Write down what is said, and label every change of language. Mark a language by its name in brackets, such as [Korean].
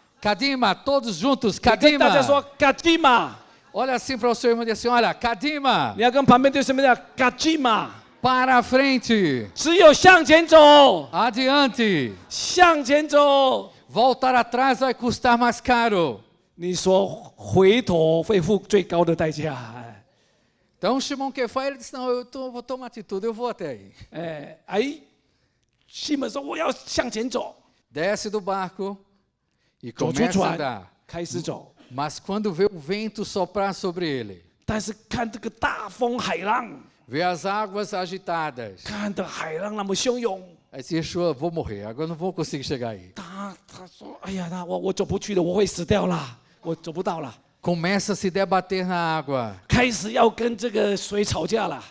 [Portuguese] Kadima, todos juntos, [Chinese] 跟大家说 [Portuguese] Kadima. [Chinese] 嘎基玛， [Portuguese] Olha assim para o seu irmão e diz assim: olha, Kadima, [Chinese] 你要跟旁边对什么讲？嘎基玛， [Portuguese] para frente, [Chinese] 只有向前走， [Portuguese] adiante. [Chinese] 向前走。 [Portuguese] Voltar atrás vai custar mais caro. [Chinese] 你说回头会付最高的代价。 [Portuguese] Então Shimon Kefá, ele disse: não, vou tomar atitude, eu vou até aí. [Chinese] 西门说我要向前走， [Portuguese] Desce do barco e [Chinese] 走出 [Portuguese] começa a [Chinese] 船 [Portuguese] andar. [Chinese] 开始走。 [Portuguese] Mas quando vê o vento soprar sobre ele, [Chinese] 但是看这个大风海浪， [Portuguese] vê as águas agitadas, [Chinese] 看的海浪那么汹涌， [Portuguese] aí disse: Yeshua, vou morrer, agora não vou conseguir chegar aí. [Chinese] 他说：“哎呀，我走不去了，我会死掉啦，我走不到了。” [Portuguese] Começa a se debater na água, [Chinese] 开始要跟这个水吵架了，